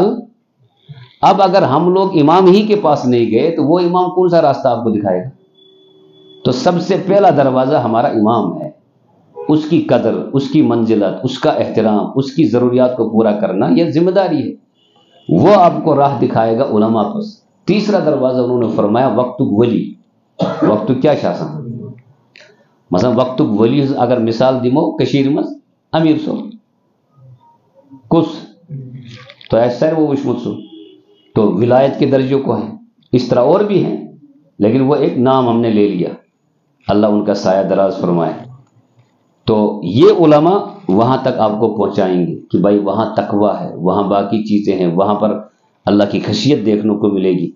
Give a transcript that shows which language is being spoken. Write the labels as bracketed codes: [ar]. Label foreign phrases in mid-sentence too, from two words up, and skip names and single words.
[ur] اب اگر ہم لوگ امام ہی کے پاس نہیں گئے تو وہ امام کون سا راستہ آپ کو دکھائے گا؟ تو سب سے پہلا دروازہ ہمارا امام ہے. اس کی قدر، اس کی منزلت، اس کا احترام، اس کی ضروریات کو پورا کرنا یہ ذمہ داری ہے. وہ آپ کو راہ دکھائے گا علماء پس. تیسرا دروازہ انہوں نے فرمایا وقتک ولی. وقتک کیا شاسن مثلا وقتک ولی اگر [ks] مثال دمو کشیر مز امیر صاحب کس [ur] تو ایسا وہ [ks] وشمت سو [ur] تو ولایت کے درجے کو ہیں. اس طرح اور بھی ہیں لیکن وہ ایک نام ہم نے لے لیا. اللہ ان کا سایہ دراز فرمائے. تو یہ علماء وہاں تک آپ کو پہنچائیں گے کہ بھائی وہاں تقویٰ ہے، وہاں باقی چیزیں ہیں، وہاں پر اللہ کی خشیت دیکھنے کو ملے گی.